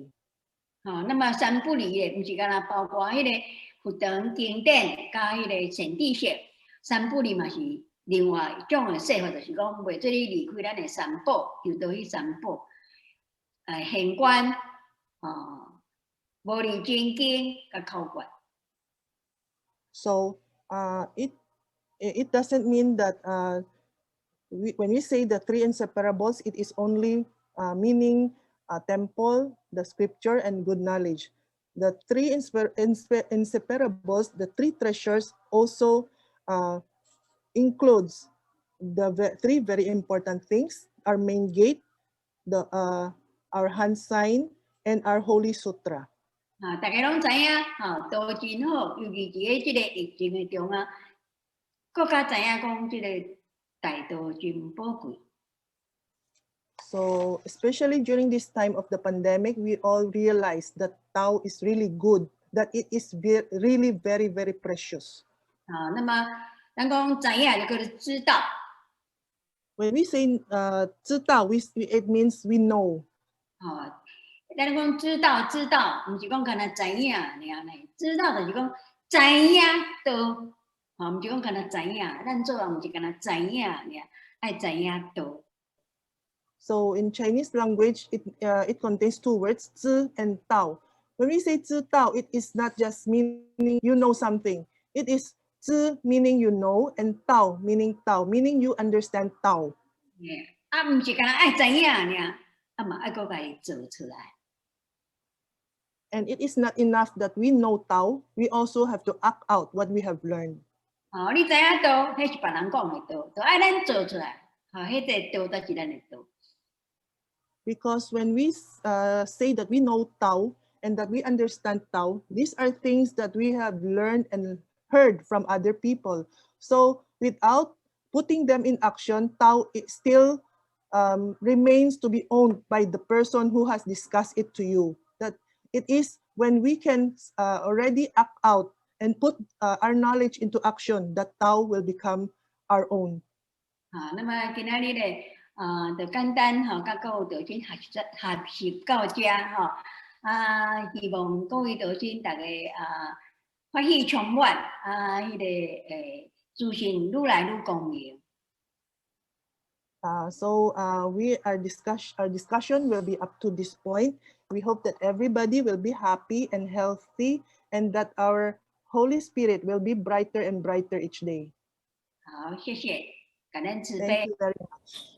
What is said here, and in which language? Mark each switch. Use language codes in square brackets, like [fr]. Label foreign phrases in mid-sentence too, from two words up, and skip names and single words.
[nan] 那么三不离的，不是干那包括迄个佛堂经典加迄个善知识，三不离嘛是另外一种的说法，就是讲袂做你离开咱的三宝，又倒去三宝，现观无离真经甲考观。 [en] So it doesn't mean that when we say the three inseparables, it is only meaning temple, the scripture, and good knowledge. The three inseparables, the three treasures, also includes three very important things: our main gate, our hand sign, and our Holy Sutra. [nan] 大家拢知影，都真好，尤其伫即个疫情的中啊，更加知影讲即个大道真宝贵。 [en] So especially during this time of the pandemic, we all realize that Tao is really good, that it is really very, very precious. [nan] 那么咱讲知影就叫做知道。 [en] When we say 知道, it means we know. [nan] 咱讲知道，毋是讲干那知影尔呢？知道就是讲知影道，毋是讲干那知影。咱做人毋是干那知影尔，爱知影道。 [en] So in Chinese language, it contains two words, 知 and 道. When we say 知道, it is not just meaning you know something. It is 知 meaning you know, and 道 meaning 道 meaning you understand 道。 [nan] 毋是干那爱知影尔，嘛爱搁家己做出来。 [en] And it is not enough that we know Tao, we also have to act out what we have learned. [nan] 你知影道，迄是别人讲的道，就爱咱做出来。迄个道才是咱的道。 [en] Because when we say that we know Tao and that we understand Tao, these are things that we have learned and heard from other people. So without putting them in action, Tao it still remains to be owned by the person who has discussed it to you. That it is when we can already act out and put our knowledge into action that Tao will become our own. [nan] 那么今仔日咧，就简单甲各位道尊学习到遮希望各位道尊大家欢喜充满迄个自信愈来愈光明。 [en] So our discussion will be up to this point. We hope that everybody will be happy and healthy, and that our Holy Spirit will be brighter and brighter each day. [nan] 好，谢谢，感恩慈悲。 [en] Thank you very much.